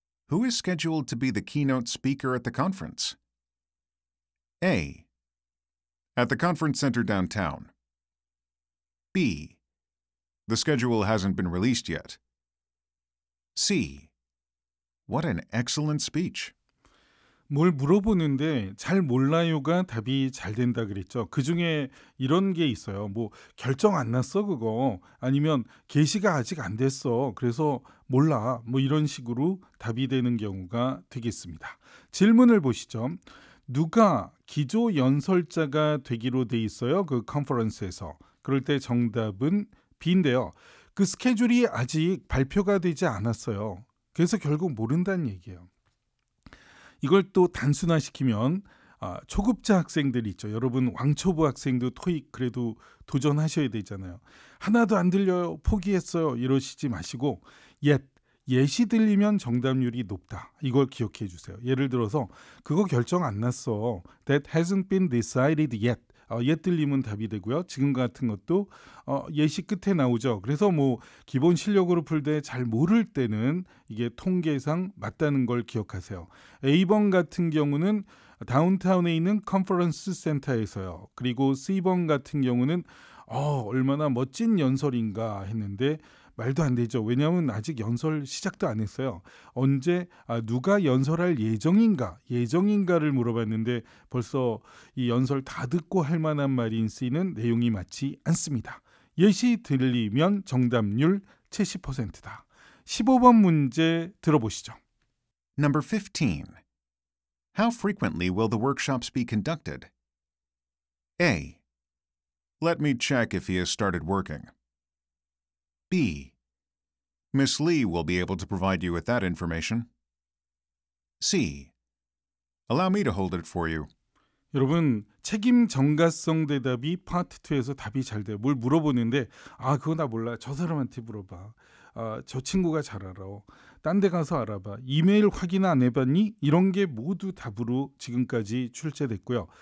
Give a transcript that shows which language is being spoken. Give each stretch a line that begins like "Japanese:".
English: Who is scheduled to be the keynote speaker at the conference? A. At the conference center downtown. B. The schedule hasn't been released yet. C. What an excellent speech.
Korean: 뭘 물어보는데 잘 몰라요가 답이 잘 된다 그랬죠. 그중에 이런 게 있어요. 결정 안 났어 그거. 아니면 게시가 아직 안 됐어. 그래서 몰라. 이런 식으로 답이 되는 경우가 되겠습니다. 질문을 보시죠. 누가 기조 연설자가 되기로 돼 있어요. 그 컨퍼런스에서. 그럴 때 정답은 B인데요. 그 스케줄이 아직 발표가 되지 않았어요. 그래서 결국 모른다는 얘기예요. 이걸 또 단순화시키면 초급자 학생들 있죠. 여러분 왕초보 학생도 토익 그래도 도전하셔야 되잖아요. 하나도 안 들려요. 포기했어요. 이러시지 마시고 예시 들리면 정답률이 높다. 이걸 기억해 주세요. 예를 들어서 그거 결정 안 났어.
English: That hasn't been decided yet.
Korean: 들리면 답이 되고요. 지금 같은 것도 예시 끝에 나오죠. 그래서 뭐 기본 실력으로 풀 때 잘 모를 때는 이게 통계상 맞다는 걸 기억하세요. A번 같은 경우는 다운타운에 있는 컨퍼런스 센터에서요. 그리고 C번 같은 경우는 얼마나 멋진 연설인가 했는데 말도 안 되죠. 왜냐하면 아직 연설 시작도 안 했어요. 언제 누가 연설할 예정인가를 물어봤는데 벌써 이 연설 다 듣고 할 만한 말인 C는 내용이 맞지 않습니다. 예시 들리면 정답률 70%다. 15번 문제 들어보시죠.
English: Number 15. How frequently will the workshops be conducted? A. Let me check if he has started working. B. Miss Lee will be able to provide you with that information. C. Allow me to hold it for you.
Korean: 여러분 책임 전가성 대답이 파트 2에서 답이 잘 돼요. 뭘 물어보는데 그거 나 몰라. 저 사람한테 물어봐. 저 친구가 잘 알아. 딴 데 가서 알아봐. 이메일 확인 안 해봤니? 이런 게 모두 답으로 지금까지 출제됐고요.